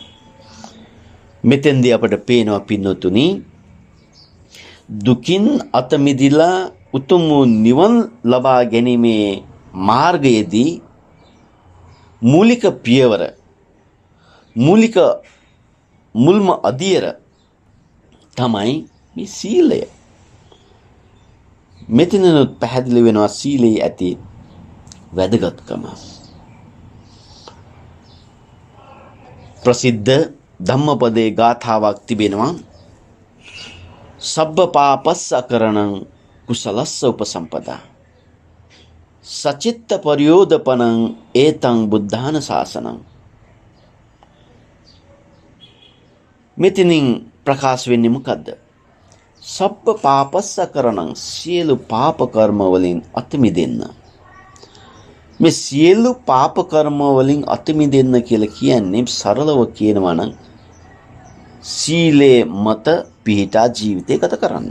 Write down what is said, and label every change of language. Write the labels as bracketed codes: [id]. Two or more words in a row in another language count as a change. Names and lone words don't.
[si] මෙතෙන්දී අපට පේනවා පින්නතුනි, දුකින් අත මිදලා උතුම් වූ නිවන් ලබා ගැනීමේ මාර්ගයේදී මූලික පියවර, මුල්ම අදියර තමයි මේ සීලය. මෙතනනොත් පැහැදිලි වෙනවා සීලයේ ඇති වැදගත්කම. ප්‍රසිද්ධ ධම්මපදයේ ගාථාවක් තිබෙනවා. [pi] සබ්බ පාපස්ස අකරණං කුසලස්ස උපසම්පදා, සචිත්ත පරියෝදපනං ඒතං බුද්ධාන ශාසනං. [si] මෙතනින් ප්‍රකාශ වෙන්නේ මොකද්ද? [pi] සබ්බ පාපස්ස කරණං, [si] සියලු පාප කර්ම වලින් අත මිදෙන්න. මේ සියලු පාප කර්ම වලින් අත මිදෙන්න කියලා කියන්නේ සරලව කියනවා නම් සීලේ මත පිහිටා ජීවිතය ගත කරන්න.